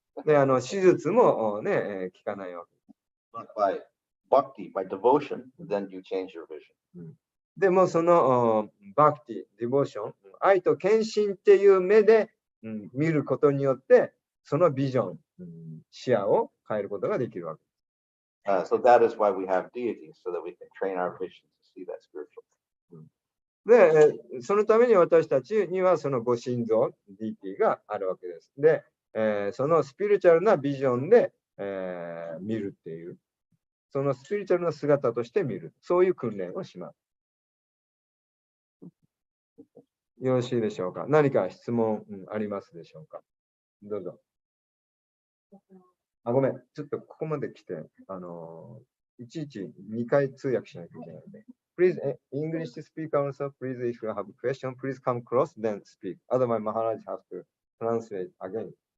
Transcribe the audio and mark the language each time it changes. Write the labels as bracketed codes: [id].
[ja] で、手術も効かないわけです。 [en] But by bhakti, by devotion, then you change your vision. [ja] でもそのバクティ、ディボーション、愛と献身っていう目で、見ることによって、そのビジョン、視野を変えることができるわけです。 [en] So that is why we have deities, so that we can train our vision to see that spiritual. [ja] で、そのために私たちにはそのご神像、ディーティがあるわけです。で、そのスピリチュアルなビジョンで、見るっていう、そのスピリチュアルな姿として見る、そういう訓練をします。よろしいでしょうか。何か質問、ありますでしょうか。どうぞ。ごめん。ちょっとここまで来て、いちいち2回通訳しなきゃいけないので。 [en] Please, English speaker also, please, if you have a question, please come close, then speak. Otherwise, Maharaj has to translate again.